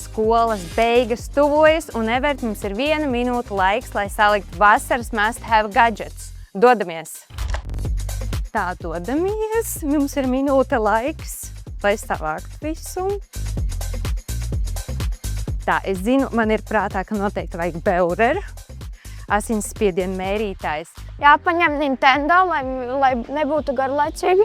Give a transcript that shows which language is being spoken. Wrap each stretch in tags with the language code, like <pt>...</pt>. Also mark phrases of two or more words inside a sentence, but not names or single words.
<lv>skolas beigas tuvojas, un Evert, mums ir 1 minūte laiks, lai saliktu vasaras</lv> <en>must-have gadgets.</en> <lv>Dodamies! Tā, dodamies. Mums ir minūte laiks, lai savāktu visu. Tā, es zinu, man ir prātā, ka noteikti vajag Beurer. Asinsspiediena mērītājs. Jāpaņem Nintendo, lai nebūtu garlaicīgi.</lv>